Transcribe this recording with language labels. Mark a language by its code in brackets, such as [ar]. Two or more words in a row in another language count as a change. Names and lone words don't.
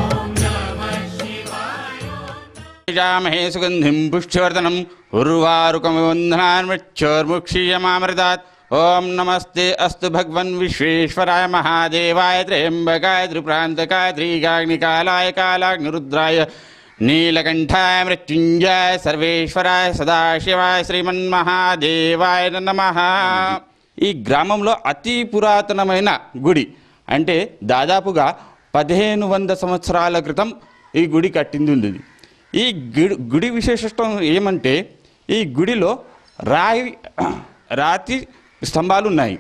[sa] जामहे सुगंधिं पुष्टिवर्धनम् उर्वारुकमिवन्धनान्मृच्छोर्मुक्षीयमामृतात्। ओम नमस्ते अस्तु भगवन् विश्वेश्वराय महादेवाय त्र्यम्बकाय त्रिप्रान्तकाय त्रिगाग्निकालाय कालाग्निरुद्राय नीलकण्ठाय मृत्युञ्जय सर्वेश्वराय सदाशिवाय శ్రీమన్మహాదేవాయ నమః। [te] ఈ గ్రామంలో అతి పురాతనమైన గుడి, అంటే దాదాపుగా 1500 సంవత్సరాల క్రితం ఈ గుడి కట్టింది ఉంది. ఈ గుడి విశేషత్వం ఏమంటే ఈ గుడిలో రాతి స్తంభాలు ఉన్నాయి.